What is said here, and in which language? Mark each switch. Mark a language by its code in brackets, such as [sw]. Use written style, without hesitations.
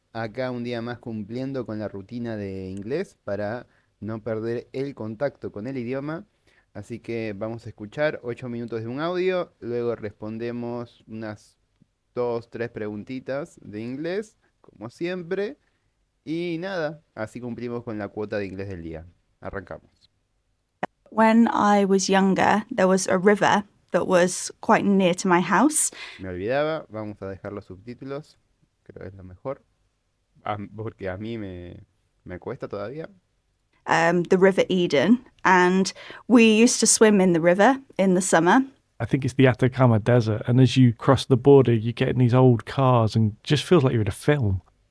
[es] Acá un día más cumpliendo con la rutina de inglés para no perder el contacto con el idioma. Así que vamos a escuchar 8 minutos de un audio, luego respondemos unas 2, 3 preguntitas de inglés, como siempre. Y nada, así cumplimos con la cuota de inglés del día. Arrancamos. [en] When I was younger, there was a river that was quite near to my house. [es] Me olvidaba, vamos a dejar los subtítulos, creo que es lo mejor, porque a mí me cuesta todavía. [en] The River Eden, and we used to swim in the river in the summer. I think it's the Atacama Desert. And as you cross the border, you get in these old cars and just feels like you're in a film.